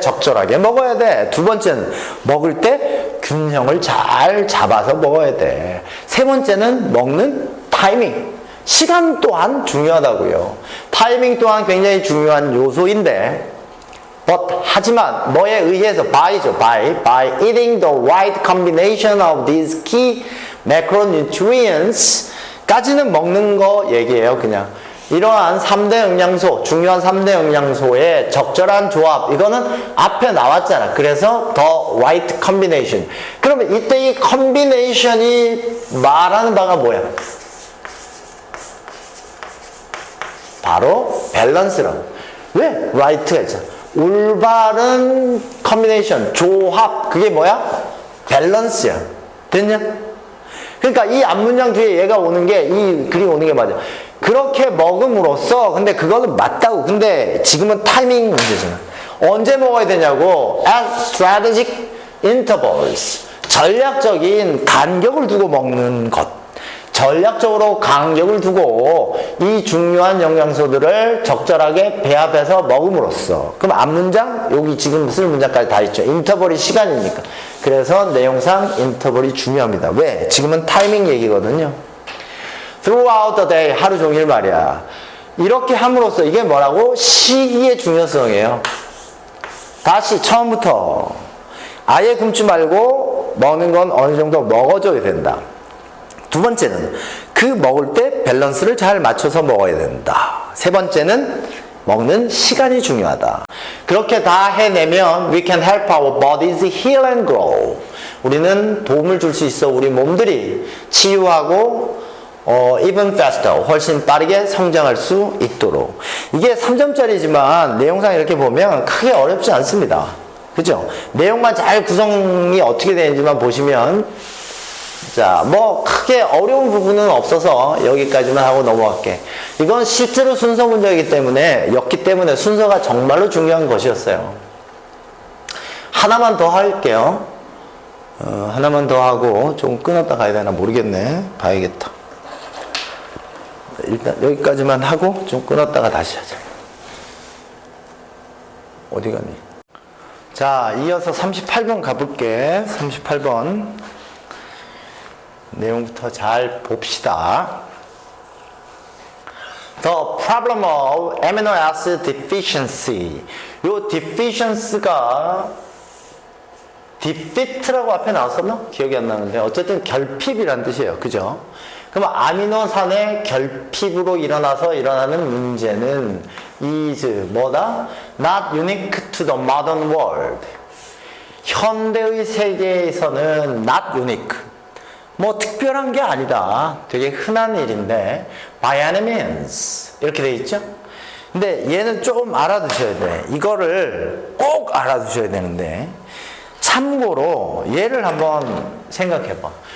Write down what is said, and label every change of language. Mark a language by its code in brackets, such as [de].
[ko] 적절하게 먹어야 돼. 두 번째는 먹을 때 균형을 잘 잡아서 먹어야 돼. 세 번째는 먹는 타이밍, 시간 또한 중요하다고요. 타이밍 또한 굉장히 중요한 요소인데 하지만 뭐에 의해서 by죠. [en] by eating the right combination of these key macronutrients [ko] 까지는 먹는 거 얘기예요. 그냥 이러한 3대 영양소, 중요한 3대 영양소의 적절한 조합, 이거는 앞에 나왔잖아. 그래서 the right combination. 그러면 이때 이 combination이 말하는 바가 뭐야? 바로 밸런스라고. 왜? right가 있잖아. 올바른 combination, 조합, 그게 뭐야? 밸런스야. 됐냐? 그러니까 이 앞문장 뒤에 얘가 오는 게, 이 글이 오는 게 맞아. 그렇게 먹음으로써, 근데 그거는 맞다고. 근데 지금은 타이밍 문제잖아. 언제 먹어야 되냐고. [en] At strategic intervals. [ko] 전략적인 간격을 두고 먹는 것. 전략적으로 간격을 두고 이 중요한 영양소들을 적절하게 배합해서 먹음으로써. 그럼 앞문장, 여기 지금 쓸 문장까지 다 있죠. 인터벌이 시간이니까. 그래서 내용상 인터벌이 중요합니다. 왜? 지금은 타이밍 얘기거든요. [en] Throughout the day, [ko] 하루 종일 말이야. 이렇게 함으로써 이게 뭐라고? 시기의 중요성이에요. 다시 처음부터 아예 굶지 말고 먹는 건 어느 정도 먹어줘야 된다. 두 번째는 그 먹을 때 밸런스를 잘 맞춰서 먹어야 된다. 세 번째는 먹는 시간이 중요하다. 그렇게 다 해내면 [en] we can help our bodies heal and grow. [ko] 우리는 도움을 줄 수 있어. 우리 몸들이 치유하고 [en] even faster, [ko] 훨씬 빠르게 성장할 수 있도록. 이게 3점짜리지만 내용상 이렇게 보면 크게 어렵지 않습니다. 그죠? 내용만 잘 구성이 어떻게 되는지만 보시면, 자, 뭐 크게 어려운 부분은 없어서 여기까지만 하고 넘어갈게. 이건 실제로 순서 문제이기 때문에, 였기 때문에 순서가 정말로 중요한 것이었어요. 하나만 더 할게요. 하나만 더 하고 좀 끊었다 가야 되나 모르겠네. 봐야겠다. 일단 여기까지만 하고 좀 끊었다가 다시 하자. 어디 가니? 자, 이어서 38번 가볼게. 38번 내용부터 잘 봅시다. [en] The problem of amino acid deficiency. [ko] 요 deficiency가 defeat라고 앞에 나왔었나? 기억이 안 나는데 어쨌든 결핍이란 뜻이에요. 그죠? 그럼 아미노산의 결핍으로 일어나는 문제는 is 뭐다? [en] Not unique to the modern world. [ko] 현대의 세계에서는 [en] not unique. [ko] 뭐 특별한 게 아니다. 되게 흔한 일인데 [en] by any means [ko] 이렇게 돼 있죠? 근데 얘는 좀 알아두셔야 돼. 이거를 꼭 알아두셔야 되는데 참고로 얘를 한번 생각해봐.